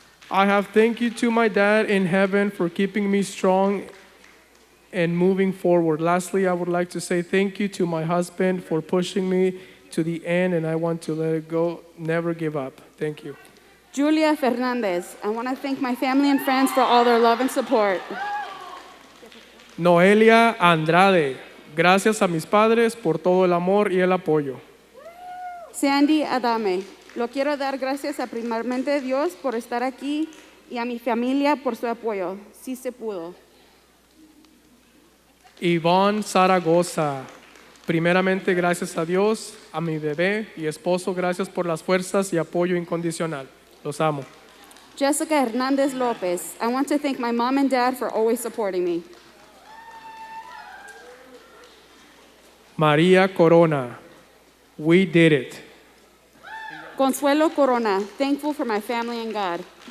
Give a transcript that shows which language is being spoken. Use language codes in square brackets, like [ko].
[en] I have thank you to my dad in heaven for keeping me strong and moving forward. Lastly, I would like to say thank you to my husband for pushing me to the end, and I want to let it go, never give up. Thank you. Julia Fernandez. I want to thank my family and friends for all their love and support. Noelia Andrade. [es] Gracias a mis padres por todo el amor y el apoyo. Sandy Adame. Lo quiero dar gracias a primeramente Dios por estar aquí y a mi familia por su apoyo. Sí se pudo. Ivonne Zaragoza. Primeramente, gracias a Dios, a mi bebé y esposo, gracias por las fuerzas y apoyo incondicional. Los amo. Jessica Hernandez Lopez. [en] I want to thank my mom and dad for always supporting me. María Corona. We did it. Consuelo Corona. Thankful for my family and God.